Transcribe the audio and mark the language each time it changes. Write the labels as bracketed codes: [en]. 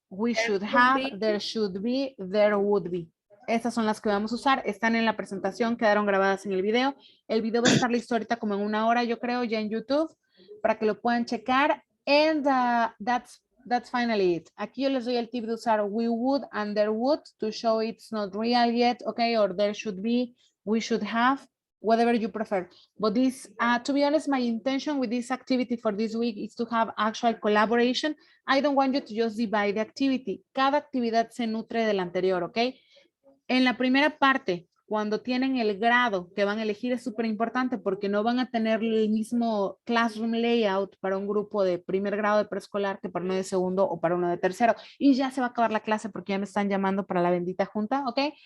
[en] we should have, there should be, there would be. [es] Estas son las que vamos a usar. Están en la presentación, quedaron grabadas en el video. El video va a estar listo ahorita como en 1 hora, yo creo, ya en YouTube, para que lo puedan checar. [en] And that's finally it. [es] Aquí yo les doy el tip de usar [en] we would and there would to show it's not real yet, okay, or there should be, we should have, whatever you prefer. But this, to be honest, my intention with this activity for this week is to have actual collaboration. I don't want you to just divide the activity. [es] Cada actividad se nutre de la anterior, ¿ok? En la primera parte, cuando tienen el grado que van a elegir es súper importante porque no van a tener el mismo classroom layout para un grupo de primer grado de preescolar que para uno de segundo o para uno de tercero. Y ya se va a acabar la clase porque ya me están llamando para la bendita junta, ¿ok?